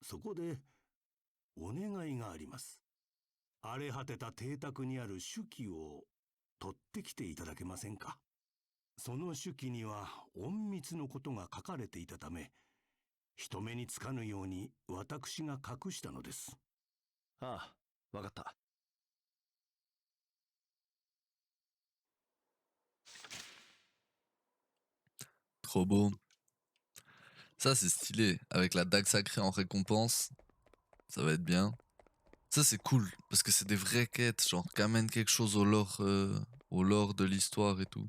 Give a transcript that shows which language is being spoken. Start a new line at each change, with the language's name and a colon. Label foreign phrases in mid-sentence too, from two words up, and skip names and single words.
Japanese: そこで、お願いがあります。荒れ果てた邸宅にある手記を取ってきていただけませんか。その手記には隠密のことが書かれていたため、人目につかぬように私が隠したのです。ああ、わかった。
French: Trop beau. Ça, c'est stylé. Avec la dague sacrée en récompense, ça va être bien. Ça, c'est cool. Parce que c'est des vraies quêtes, genre, qui amènent quelque chose au lore de l'histoire et tout.